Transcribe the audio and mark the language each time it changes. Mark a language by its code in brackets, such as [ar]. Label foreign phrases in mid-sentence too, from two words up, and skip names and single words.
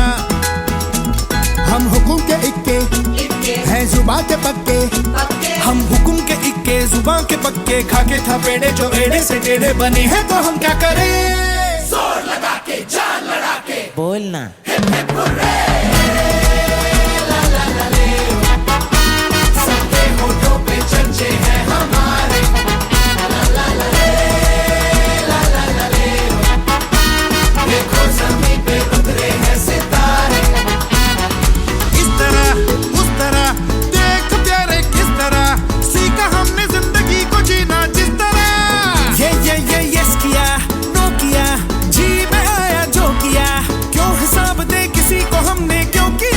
[hi] हम हुकुम के इक्के हैं जुबान के पक्के, हम हुकुम के इक्के जुबान के पक्के, खाके था पेड़े जो एड़े से टेढ़े बने हैं, तो हम क्या करें? जोर लगा के जान लड़ा के बोलना [en] hip hip hurray, [hi] ला ला ला ले, सबके होठों पे चर्चे हैं हमारे, ला ला ला ले, ला ला ला ले, देखो ज़मीन पे उतरे हैं सितारे। इस तरह उस तरह देख प्यारे किस तरह सीखा हमने जिंदगी को जीना, जिस तरह ये यस किया नो किया, जी में आया जो किया, क्यों हिसाब दे किसी को हमने क्यों किया।